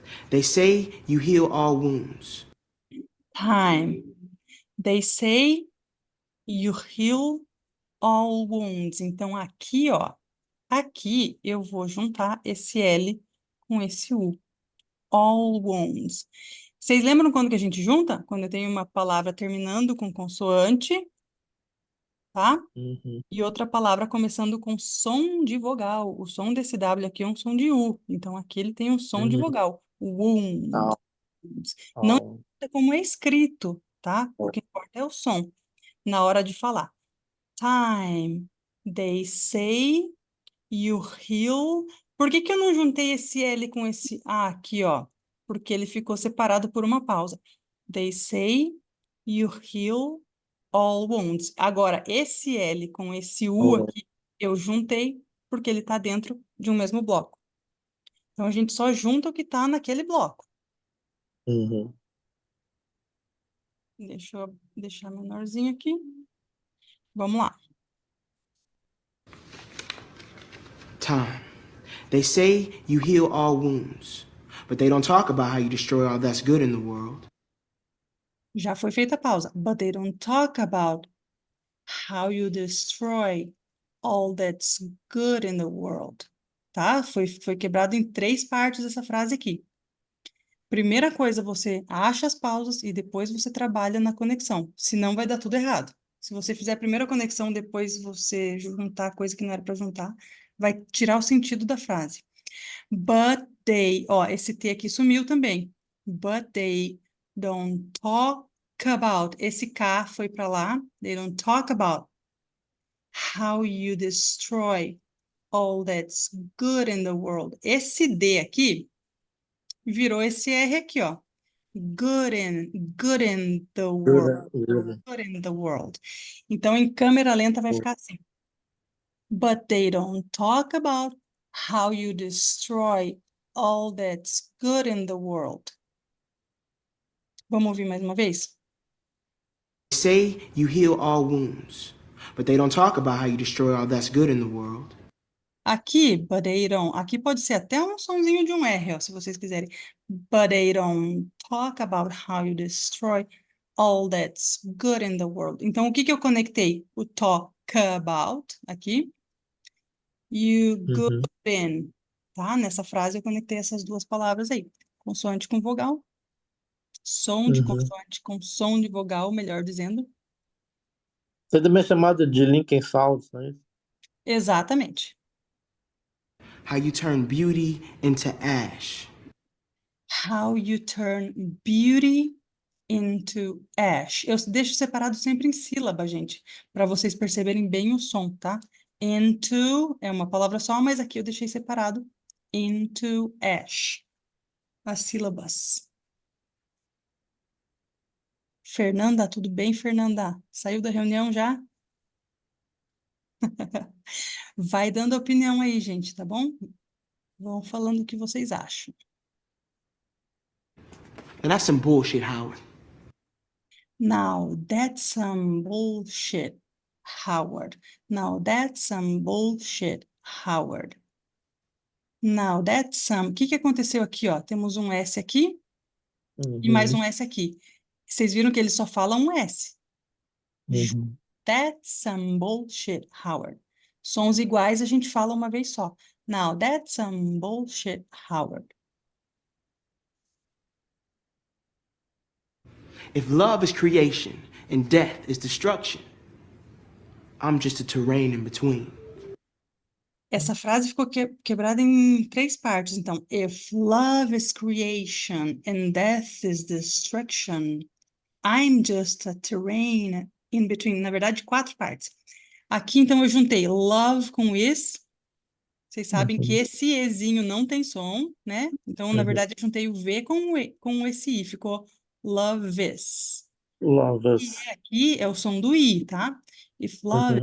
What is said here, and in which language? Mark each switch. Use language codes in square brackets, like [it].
[en] They say you heal all wounds. Time. They say you heal all wounds. [pt] Então, aqui, ó, aqui eu vou juntar esse L com esse U. [en] All wounds. [pt] Vocês lembram quando que a gente junta? Quando eu tenho uma palavra terminando com consoante, tá? Uhum. E outra palavra começando com som de vogal. O som desse W aqui é um som de U. Então, aqui ele tem um som de Uhum. vogal. Wounds. Ah, Não importa como é escrito, tá? O que importa é o som na hora de falar. Time. [en] They say you heal. [pt] Por que que eu não juntei esse L com esse A aqui, ó? Porque ele ficou separado por uma pausa. [en] They say you heal all wounds. [pt] Agora, esse L com esse U Oh. aqui, eu juntei porque ele está dentro de um mesmo bloco. Então, a gente só junta o que está naquele bloco. Uhum. Deixa eu deixar menorzinho aqui. Vamos lá. [en] Time. They say you heal all wounds, but they don't talk about how you destroy all that's good in the world. [pt] Já foi feita a pausa. [en] But they don't talk about how you destroy all that's good in the world. [pt] Tá? Foi quebrado em 3 partes essa frase aqui. Primeira coisa, você acha as pausas e depois você trabalha na conexão. Senão vai dar tudo errado. Se você fizer a primeira conexão, depois você juntar coisa que não era para juntar, vai tirar o sentido da frase. [en] But they, [pt] ó, esse T aqui sumiu também. [en] But they don't talk about. [pt] Esse K foi para lá. [en] They don't talk about how you destroy all that's good in the world. [pt] Esse D aqui virou esse R aqui, ó. [en] Good in the world. Good in the world. [pt] Então, em câmera lenta vai ficar assim. [en] But they don't talk about how you destroy all that's good in the world. [pt] Vamos ouvir mais uma vez? [en] They say you heal all wounds, but they don't talk about how you destroy all that's good in the world. [pt] Aqui, [en] but they don't. [pt] Aqui pode ser até um sonzinho de um R, ó, se vocês quiserem. [en] But they don't talk about how you destroy all that's good in the world. [pt] Então, o que que eu conectei? [en] O talk about, aqui. You good Uhum. [pt] in. Tá? Nessa frase eu conectei essas duas palavras aí. Consoante com vogal. Som de Uhum. consoante com som de vogal, melhor dizendo. Você também é chamado de Lincoln Sounds, não é isso? Exatamente. [en] How you turn beauty into ash. How you turn beauty into ash. [pt] Eu deixo separado sempre em sílaba, gente, para vocês perceberem bem o som, tá? Into é uma palavra só, mas aqui eu deixei separado. [en] Into ash. [pt] As sílabas. Fernanda, tudo bem, Fernanda? Saiu da reunião já? Vai dando opinião aí, gente, tá bom? Vão falando o que vocês acham. [en] Now that's some bullshit, Howard. Now, that's some bullshit, Howard. Now, that's some bullshit, Howard. Now, that's some... [pt] O que que aconteceu aqui, ó? Temos um S aqui e mais Uhum. um S aqui. Vocês viram que ele só fala um S. Uhum. [en] That's some bullshit, Howard. [pt] Sons iguais a gente fala uma vez só. [en] Now, that's some bullshit, Howard. If love is creation and death is destruction, I'm just a terrain in between. [pt] Essa frase ficou quebrada em 3 partes. [en] Então, if love is creation and death is destruction, I'm just a terrain in between. [pt] Na verdade, 4 partes. Aqui, então, eu juntei love com is. Vocês sabem que Uhum. esse ezinho não tem som, né? Então, na Uhum. verdade, eu juntei o V com esse I. Ficou [en] love is. Love E us. [pt] aqui é o som do I, tá? [en] If love is